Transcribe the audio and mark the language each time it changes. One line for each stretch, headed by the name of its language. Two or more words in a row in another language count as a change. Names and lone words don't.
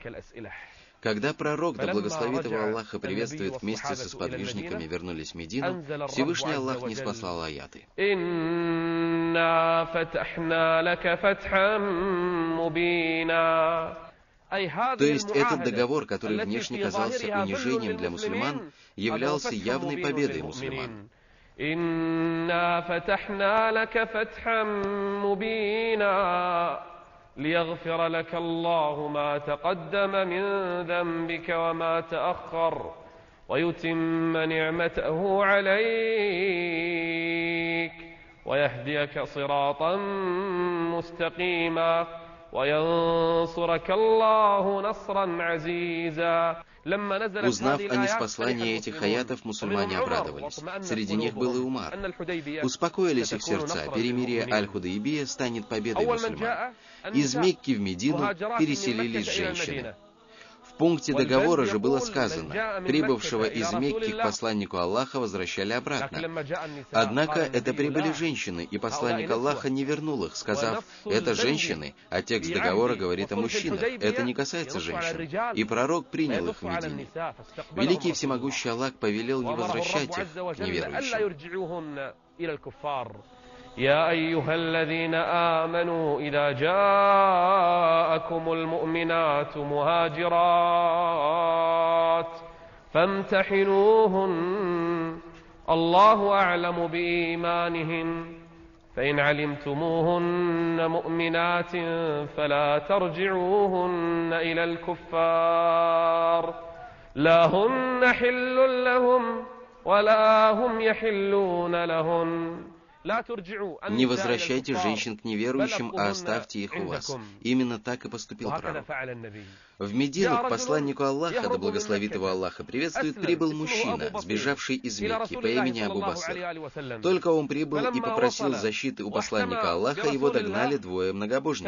Russian: Когда пророк, да благословит его Аллах и приветствует, вместе со сподвижниками вернулись в Медину, Всевышний Аллах ниспослал аяты. То есть этот договор, который внешне казался унижением для мусульман, являлся явной победой мусульман.
Arabic: ليغفر لك الله ما تقدم من ذنبك وما تأخر ويتم نعمته عليك ويهديك صراطا مستقيما وينصرك الله نصرا عزيزا.
Russian: Узнав о ниспослании этих аятов, мусульмане обрадовались. Среди них был и Умар. Успокоились их сердца, перемирие Аль-Худайбия станет победой мусульман. Из Мекки в Медину переселились женщины. В пункте договора же было сказано: прибывшего из Мекки к посланнику Аллаха возвращали обратно. Однако это прибыли женщины, и посланник Аллаха не вернул их, сказав: это женщины, а текст договора говорит о мужчинах, это не касается женщин. И пророк принял их в Медине. Великий всемогущий Аллах повелел не возвращать их к неверующим.
Arabic: يا أيها الذين آمنوا إذا جاءكم المؤمنات مهاجرات فامتحنوهن الله أعلم بإيمانهن فإن علمتموهن مؤمنات فلا ترجعوهن إلى الكفار لا هن حل لهم ولا هم يحلون لهن.
Russian: Не возвращайте женщин к неверующим, а оставьте их у вас. Именно так и поступил пророк. В Медину к посланнику Аллаха, да благословит его Аллах и приветствует, прибыл мужчина, сбежавший из Мекки по имени Абу Баср. Только он прибыл и попросил защиты у посланника Аллаха, его догнали двое многобожников.